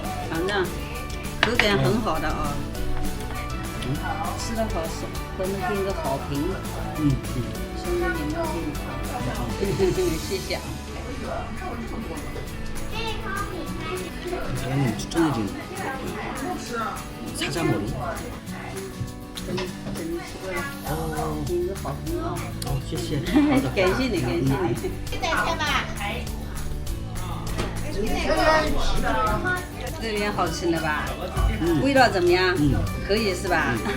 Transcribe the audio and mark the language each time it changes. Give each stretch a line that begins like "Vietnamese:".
Chinese: 反正口感很好的啊，吃的好是给我们给个好评，兄弟你们给你，谢谢啊。
Korean: 사장님 추천해준 사자머리.
Chinese: 等你吃过了，给你个好评啊。谢谢. 感谢你，感谢你。这边好吃了吧？味道怎么样？可以是吧？